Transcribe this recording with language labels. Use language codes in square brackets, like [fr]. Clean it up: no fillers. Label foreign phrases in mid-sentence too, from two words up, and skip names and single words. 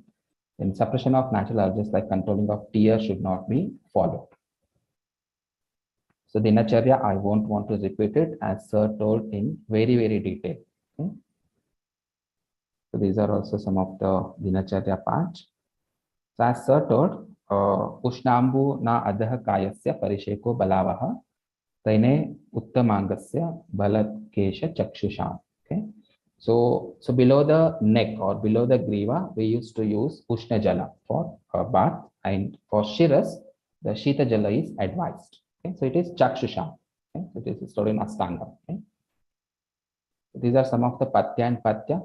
[en] Then suppression of natural urges like controlling of tears should not be followed. So dinacharya, I won't want to repeat it, as Sir told in very, very detail. Okay? So these are also some of the dinacharya parts. So as Sir told, [sa] Ushnambu na adha kayasya parisheko balavaha taine uttamangasya balat kesha chakshusha. [en] Okay. So below the neck or below the griva, we used to use [sa] Ushna Jala [en] for bath, and for Shiras, the [sa] Shita Jala [en] is advised. Okay. So it is Chakshusha. Okay. So it is stored in Astanga. Okay. These are some of the Patya and Patya.